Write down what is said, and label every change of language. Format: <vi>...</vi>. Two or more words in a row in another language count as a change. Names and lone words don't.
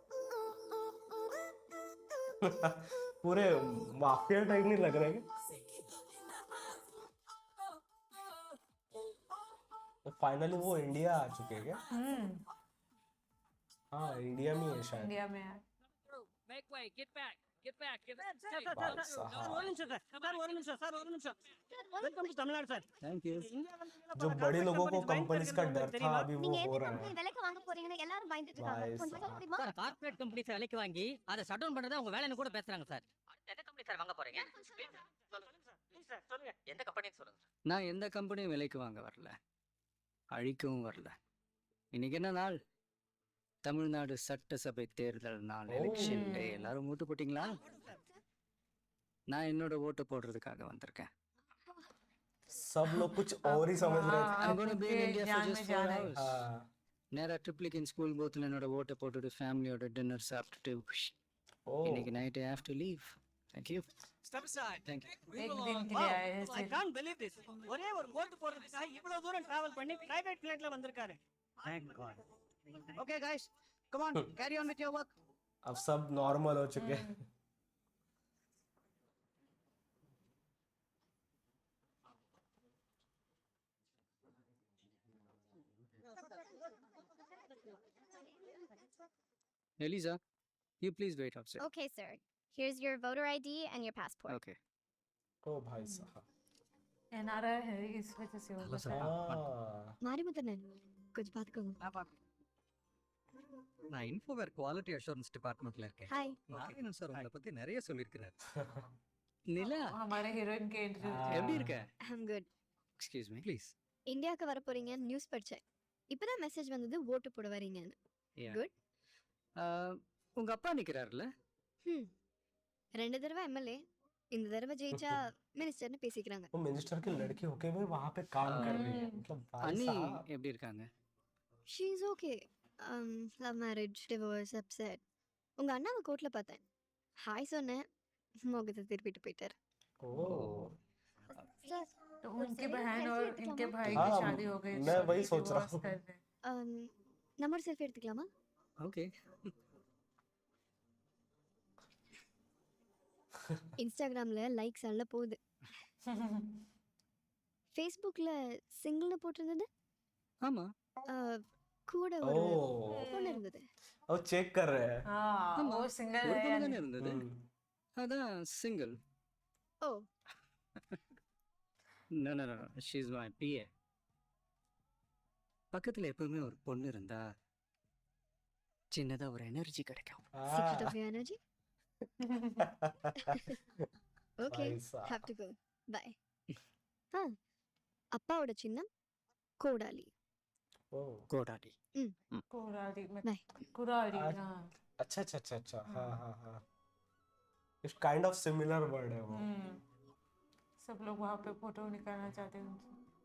<hi>मुझे। पूरे</hi> <en>mafia type</en> <hi>नहीं लग रहा है क्या? फाइनली वो इंडिया आ चुके हैं क्या? हाँ, इंडिया में ही है शायद। इंडिया में है।</hi> <en>Make way, get back.</en> <hi>भाई साहब,</hi> <ta>ஒரு நிமிஷம் சார், ஒரு நிமிஷம்.</ta> <en>welcome to Tamil Nadu</en> <ta>சார்.</ta> <en>Thank you.</en> <hi>जो बड़े लोगों को कंपनीज का डर था अभी वो</hi> <ta>நீங்க</ta> <hi>हो</hi> <ta>எந்த</ta> <hi>रहा</hi> <ta>கம்பெனி</ta> <hi>है।</hi> <ta>விலைக்கு வாங்க போறீங்கன்னு எல்லாரும் பயந்துட்டு இருக்காங்க.</ta> <en>Nice.</en> <ta>கொஞ்சம் சொல்ல முடியுமா? சார்</ta> <en>corporate companies</en> <ta>விலைக்கு வாங்கி அதை</ta> <en>shut down</en> <ta>பண்றதா உங்க வேலைன்னு கூட பேசுறாங்க சார். அடுத்து எந்த கம்பெனி சார் வாங்க போறீங்க? எந்த கம்பெனின்னு சொல்லுங்க. நான் எந்த கம்பெனியும் விலைக்கு வாங்க வரல, அழிக்கவும் வரல. இன்னைக்கு என்ன நாள்? தமிழ்நாடு சட்டசபை தேர்தல் நாள்,</ta> <en>election day.</en> <ta>எல்லாரும் ஓட்டு போட்டீங்களா? நான் என்னோட ஓட்டு போடுறதுக்காக வந்திருக்கேன்.</ta> <hi>सब लोग कुछ और ही समझ रहे थे।</hi> <en>I'm gonna be in India for</en> <hi>जान</hi> <en>just</en> <hi>में</hi> <en>4</en> <hi>जान है।</hi> <en>hours.</en> <hi>हाँ,</hi> <ta>நேரா ட்ரிப்ளிகன் ஸ்கூல் போத்தில் என்னோட ஓட்டை போட்டுட்டு</ta> <en>family-ஓட dinner</en> <ta>சாப்பிட்டுட்டு</ta> <hi>ओ</hi> <ta>இன்னைக்கு</ta> <en>night I have to leave. Thank you. Step aside. Thank you.</en> <hi>एक दिन के लिए आए हैं</hi> <en>I</en> <hi>सिर्फ।</hi> <en>can't believe this.</en> <ta>ஒரே ஒரு ஓட்டு போடுறதுக்காக இவ்வளவு தூரம் டிராவல் பண்ணி</ta> <en>private plateல</en> <ta>வந்திருக்காரு.</ta> <en>Thank God. Okay guys, come on, carry on with your work.</en> <hi>अब सब नॉर्मल हो चुके हैं।</hi> <en>Elisa, you please wait outside. Okay, sir. Here's your voter ID and your passport. Okay.</en> <hi>ओ भाई साहब, एनआरआई है इस वजह से होगा शायद। हाँ,</hi> <ta>மாரிமுத்தனே கொஞ்சம் பாத்துக்கோங்க. நான் இன்ஃபோவேர்</ta> <en>quality assurance departmentல</en> <ta>இருக்கேன். ஹாய். நாராயணன் சார் உங்களை பத்தி நிறைய சொல்லியிருக்கிறார். நிலா,</ta> <hi>हमारे हीरोइन के एंट्री</hi> <ta>எப்படி இருக்க?</ta> <en>I'm good. Excuse me. ப்ளீஸ்.</en> <ta>இந்தியாவுக்கு வர போறீங்கன்னு நியூஸ் படிச்சேன். இப்பதான் மெசேஜ் வந்தது ஓட்டு போட வரீங்கன்னு. Yeah. Good. உங்க அப்பா நிக்கிறாருல? 2 தடவை எம்எல்ஏ. இந்த தடவை ஜெயிச்சா மினிஸ்டர்னு பேசிக்கிறாங்க.</ta> <hi>वो मिनिस्टर की लड़की होके भी वहां पे काम कर रही है। मतलब भाई</hi> <ta>அண்ணி</ta> <hi>साहब,</hi> <ta>எப்படி இருக்காங்க?</ta> <en>She is okay. Love marriage, divorce, upset.</en> <ta>உங்க அண்ணாவை கோர்ட்ல பார்த்தேன். ஹாய் சொன்னேன். முகத்தை திருப்பிட்டு போயிட்டாரு.</ta> <hi>ओ उनकी सही है, बहन selfie और</hi> <ta>எடுத்துக்கலாமா?</ta> <hi>इनके भाई हाँ, की शादी हो गई, मैं तो वही अभी सोच रहा divorce हूँ। कर रहे हैं।</hi> <ta>நம்ம ஒரு செல்ஃபி எடுத்துக்கலாமா? ஓகே. இன்ஸ்டாகிராம்ல லைக்ஸ் எல்லாம் போகுது. ஃபேஸ்புக்ல சிங்கிள்னு போட்டிருந்தது ஆமா. கூட ஒரு</ta> <hi>ओह</hi> <ta>பொண்ணு இருந்தது.</ta> <hi>अब चेक कर रहे हैं। हाँ</hi> <ta>ஆமா.</ta> <hi>वो सिंगल</hi> <ta>ஒரு</ta> <hi>है</hi> <ta>பொண்ணு</ta> <hi>या</hi> <ta>தானே</ta> <hi>नहीं?</hi> <ta>இருந்தது. அதான் சிங்கிள். ஓ</ta> <en>No no no she is my PA.</en> <ta>பக்கத்துல எப்பவுமே ஒரு பொண்ணு இருந்தா சின்னதா ஒரு எனர்ஜி கிடைக்கும்.</ta> <en>சீக்ரெட்</en> <hi>हाँ</hi> <en>of your energy. Okay</en> <hi>भाई साहब</hi> <en>have to go bye.</en> <ta>அப்பாவோட சின்னம் கோடாலி.</ta> <hi>ओह</hi> <ta>கோடாடி.</ta> <hi>कुराली में</hi> <en>Bye.</en> <hi>कुराली आज- हाँ अच्छा अच्छा अच्छा अच्छा हाँ हाँ हाँ इस</hi> <en>kind of similar word</en> <hi>है वो। सब लोग वहाँ पे फोटो निकालना चाहते हैं उनसे।</hi>